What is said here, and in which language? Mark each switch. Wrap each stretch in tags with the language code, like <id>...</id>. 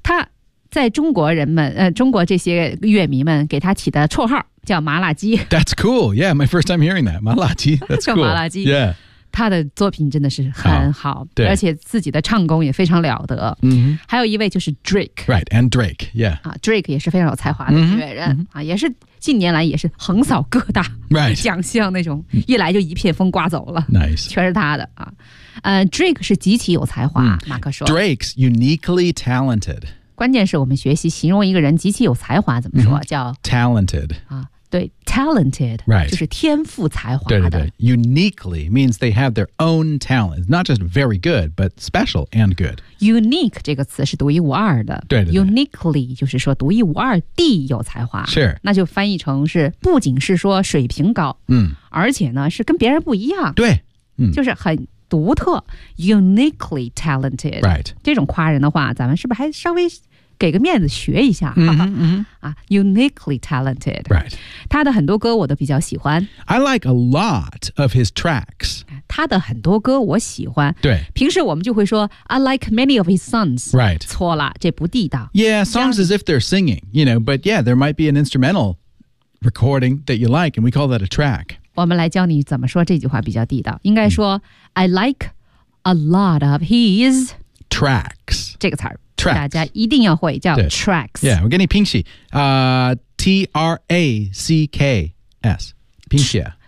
<zh>她在中国人们、中国这些乐迷们给她起的绰号叫麻辣鸡</zh> <en>That's cool Yeah, my first time hearing that 麻辣鸡 That's cool</en> <zh>叫麻辣鸡</zh> <en>Yeah</en> <zh>他的作品真的是很好、 oh, 对而且自己的唱功也非常了得、</zh> <en>mm-hmm.</en> <zh>还有一位就是 Drake</zh> <en>Right, and Drake, yeah、</en> <zh>啊、Drake 也是非常有才华的音乐人、mm-hmm. 啊、也是近年来也是横扫各大奖项那种、</zh> <en>right.</en> <zh>一来就一片风刮走了</zh> <en>Nice</en> <zh>全是他的、啊 Drake 是极其有才华、mm. 马克说</zh> <en>Drake's uniquely talented</en> <zh>关键是我们学习形容一个人极其有才华怎么说、mm-hmm. 叫</zh> <en>Talented、</en> <zh>啊对 talented、</zh> <en>right.</en> <zh>就是天赋才华的</zh> <en>对对对 uniquely means they have their own talent not just very good but special and good</en> <zh>unique 这个词是独一无二的对对对 uniquely 就是说独一无二地有才华</zh> <en>sure</en> <zh>那就翻译成是不仅是说水平高、嗯、而且呢是跟别人不一样对、嗯、就是很独特</zh> <en>uniquely talented、 right.</en> <zh>这种夸人的话咱们是不是还稍微给个面子学一下、</zh> <en>mm-hmm, mm-hmm. 啊、uniquely talented、 right.</en> <zh>他的很多歌我都比较喜欢</zh> <en>I like a lot of his tracks</en> <zh>他的很多歌我喜欢对平时我们就会说</zh> <en>I like many of his songs、 right.</en> <zh>错了这不地道</zh> <en>Yeah, songs as if they're singing you know, But yeah, there might be an instrumental recording that you like And we call that a track</en> <zh>我们来教你怎么说这句话比较地道应该说、mm.</zh> <en>I like a lot of his tracks</en> <zh>这个词儿</zh> <en>Tracks.</en> <zh>大家一定要会叫 tracks Yeah, 我给你拼写、T-R-A-C-K-S 拼写</zh>